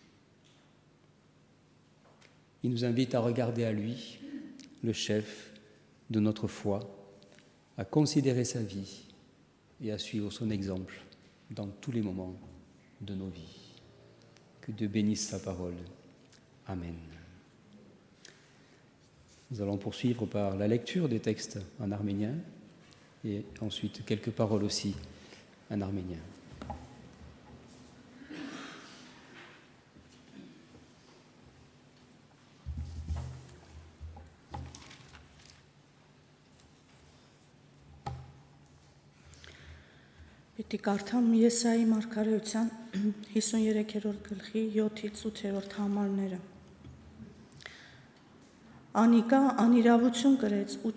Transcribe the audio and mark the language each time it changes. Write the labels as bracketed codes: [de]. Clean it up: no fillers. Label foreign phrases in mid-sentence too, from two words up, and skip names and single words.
[fr] Il nous invite à regarder à lui, le chef de notre foi, à considérer sa vie et à suivre son exemple dans tous les moments de nos vies. Que Dieu bénisse sa parole. Amen. Nous allons poursuivre par la lecture des textes en arménien et ensuite quelques paroles aussi en arménien. [hy] Պիտի կարդամ Եսայի մարգարեության 53-րդ գլխի 7-ից 8-րդ համարները։ Անիկա անիրավություն կրեց ու